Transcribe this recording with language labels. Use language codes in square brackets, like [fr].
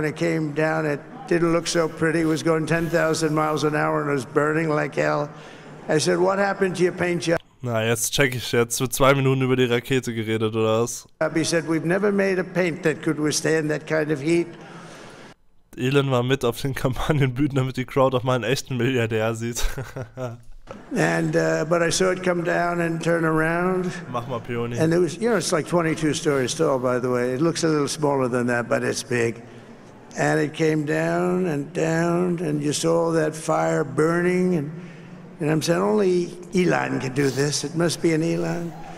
[en] When it came down, it didn't look so pretty. It was going 10,000 miles an hour, and it was burning like hell. I said, what happened to your paint job? [de] Na, jetzt check ich. Jetzt wird 2 Minuten über die Rakete geredet, oder was? [en] He said, we've never made a paint that could withstand that kind of heat. [de] Elon war mit auf den Kampagnenbühnen, damit die Crowd auch mal einen echten Milliardär sieht. [en] And but I saw it come down and turn around. [de] Mach mal, Peony. [en] And it was, you know, it's like 22 stories tall, by the way. It looks a little smaller than that, but it's big. And it came down, and you saw that fire burning. And I'm saying, only Elon can do this. It must be an Elon.